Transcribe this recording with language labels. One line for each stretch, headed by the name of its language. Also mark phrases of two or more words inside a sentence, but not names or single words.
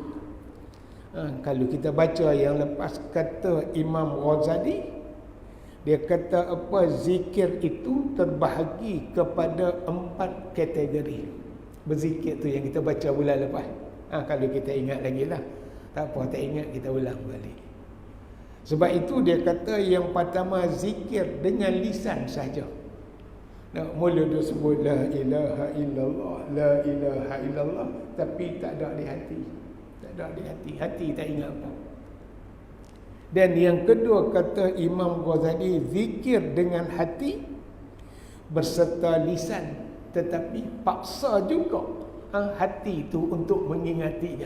Malay: Kalau kita baca yang lepas, kata Imam Ghazali, dia kata apa, zikir itu terbahagi kepada 4 kategori. Berzikir tu yang kita baca bulan lepas. Kalau kita ingat lagi lah. Tak apa, tak ingat, kita ulang balik. Sebab itu dia kata yang pertama, zikir dengan lisan saja.
Arabic: Mula dia sebut لا إله إلا الله لا إله إلا الله,
Malay: tapi tak ada di hati. Tak ada di hati, hati tak ingat apa. Dan yang kedua kata Imam Ghazali, zikir dengan hati berserta lisan, tetapi paksa juga hati itu untuk mengingatinya.